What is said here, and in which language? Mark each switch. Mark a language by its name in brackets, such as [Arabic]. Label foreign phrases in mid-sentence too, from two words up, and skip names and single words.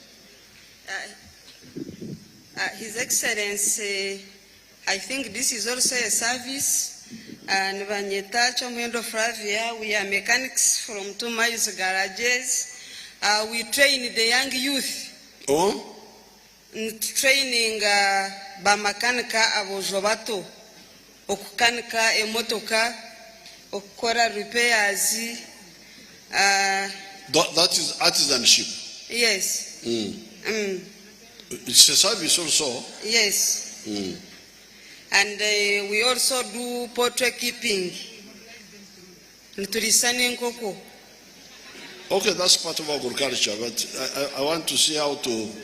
[English] His Excellency, I think this is also a service. And Vanyetacho Mwendo Flavia, we are mechanics from 2 miles garages. We train the young youth. Oh? [Ganda] Training bamakanika abojobato, okukanika emotoka, okukora repairs. [English] That is artisanship. Yes. It's a service also. Yes. And we also do poultry keeping. Okay, that's part of agriculture, but I want to see how to.